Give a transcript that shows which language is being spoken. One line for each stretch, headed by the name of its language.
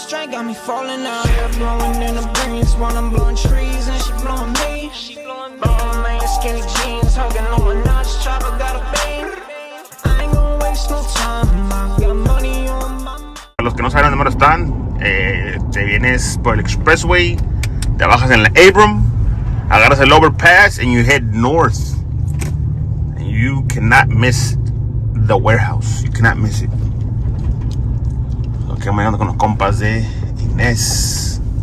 English: Got me falling out, hair blowing in the breeze while I'm blowing trees and she blowing me. Oh man, skinny jeans, hugging on my notch, chopper got a bang. I ain't gonna waste no time, I got money on my mind.
Spanish: Para los que no saben dónde están, te vienes por el expressway, te bajas en la Abram, agarras el overpass
English: and you head north. And you cannot miss the warehouse, you cannot miss it.
Spanish: Aquí vamos llegando con los compas de Inés.